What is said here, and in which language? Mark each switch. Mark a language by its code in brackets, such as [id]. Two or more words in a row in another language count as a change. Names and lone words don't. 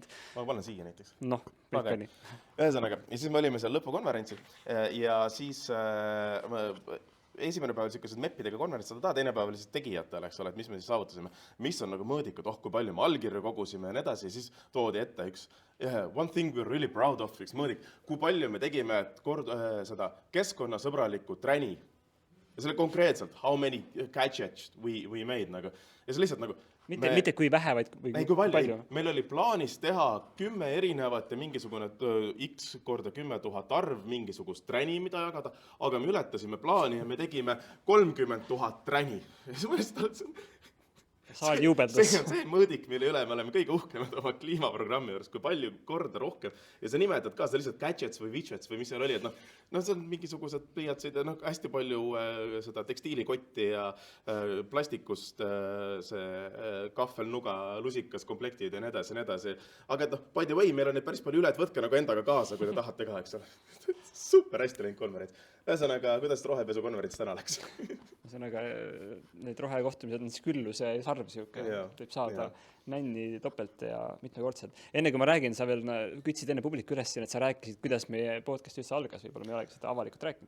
[et] Ma panen siia näiteks. Noh, kõik nii. Ühesõnaga, ja siis me olime seal lõpukonverentsil ja siis esimene päev sellised meppidega konverents, teine päev oli siis tegijatele, eks ole, et mis me siis saavutasime, mis on nagu mõõdikud, kui palju me allkirju kogusime ja nii edasi, siis toodi ette üks [en] one thing we're really proud of, [et] üks mõõdik, kui palju me tegime seda keskkonnasõbralikku träni. Ja see oli konkreetselt, [en] how many gadgets we made. [et] Nagu. Ja see lihtsalt nagu... Mitte kui vähe, vaid kui palju. Meil oli plaanis teha 10 erinevat ja mingisugune x korda 10 000 arv mingisugust träni, mida jagada, aga me ületasime plaani ja me tegime 30 000 träni. Ja see Saal juubeldas. See on see mõõdik, mille üle me oleme kõige uhkemad oma kliimaprogrammi juures, kui palju korda rohkem. Ja sa nimetad ka seda lihtsalt gadgets või widgets või mis seal oli, et see on mingisugused pliiatsid ja hästi palju seda tekstiilikotti ja plastikust see kahvelnuga, lusikas, komplektid ja nii edasi. [en] Aga by the way, [et] meil on neid päris palju üle, et võtke nagu endaga kaasa, kui te tahate ka, eks ole. Super hästi läinud konverents. Ühesõnaga, kuidas rohepesu konverents täna läks? Ühesõnaga, need rohekohtumised on siis külluse ja sarv siuke, võib saada nänni topelt ja mitmekordselt. Enne kui ma räägin, sa veel kütsid enne publiku üles siin, et sa rääkisid, kuidas meie podcast üldse algas, võib-olla me ei olegi seda avalikult rääkinud.